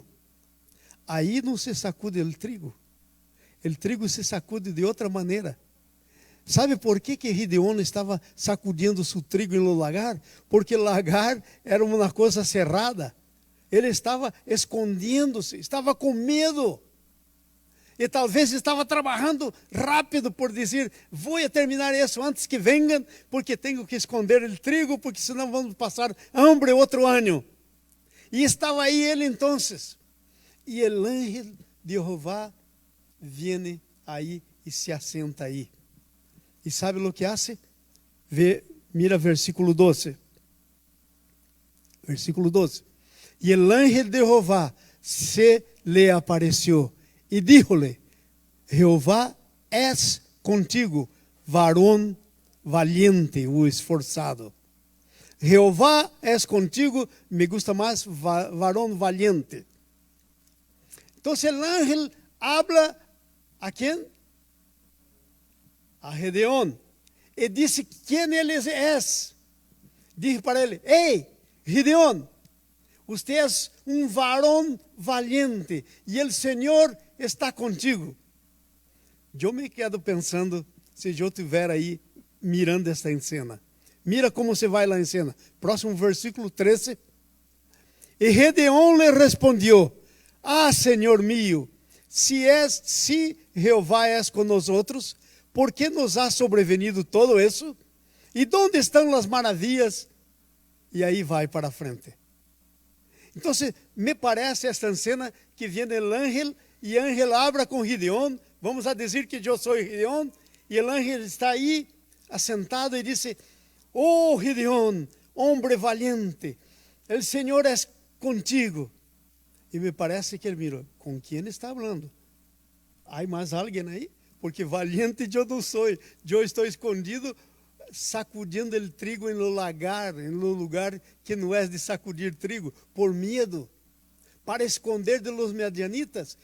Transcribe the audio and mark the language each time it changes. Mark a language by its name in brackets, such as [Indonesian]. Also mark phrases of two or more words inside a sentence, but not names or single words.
[Portuguese] Aí não se sacude [Spanish] el trigo. El trigo [Portuguese] se sacude de outra maneira. ¿Sabe por que Gideón estava sacudindo seu trigo no lagar? Porque o lagar era uma coisa cerrada. Ele estava escondendo-se, estava com medo. E talvez estava trabalhando rápido por dizer: vou terminar isso antes que venham, porque tenho que esconder o trigo, porque senão vamos passar hambre outro ano. E estava aí ele então. E o ángel de Jeová vem aí e se assenta aí. E sabe o que hace? Mira versículo 12. Versículo 12. E o ángel de Jeová se lhe apareceu e dijo-lhe: Jeová [Spanish] es contigo, varón valiente [Portuguese] o esforçado. [Spanish] Jeová es contigo, me gusta mais varón valiente. [Portuguese] Então o ángel habla a quem? A Gideón. E disse quem ele é. Disse para ele: ei, Gideón, você é um varón valiente e o Senhor está contigo. Eu me quedo pensando, se eu estiver aí mirando esta cena. Mira como se vai lá em cena. Próximo versículo 13. E Gideón lhe respondeu: ah, Senhor mío, se Jeová és com nós outros, ¿por que [Spanish] nos ha sobrevenido [Portuguese] todo isso? E onde estão as maravilhas? E aí vai para frente. Então, me parece esta cena que vem o ángel, e o ángel habla com Gideón, vamos a dizer que eu sou Gideón, e o ángel está aí, assentado, e disse, [Spanish] oh Gideón, hombre valiente, [Portuguese] o Senhor é contigo. E me parece que ele mirou, com quem está falando? Há mais alguém aí? Porque valiente eu não sou, eu estou escondido, sacudindo o trigo no lugar que não é de sacudir trigo, por medo, para esconder [Spanish] de los medianitas.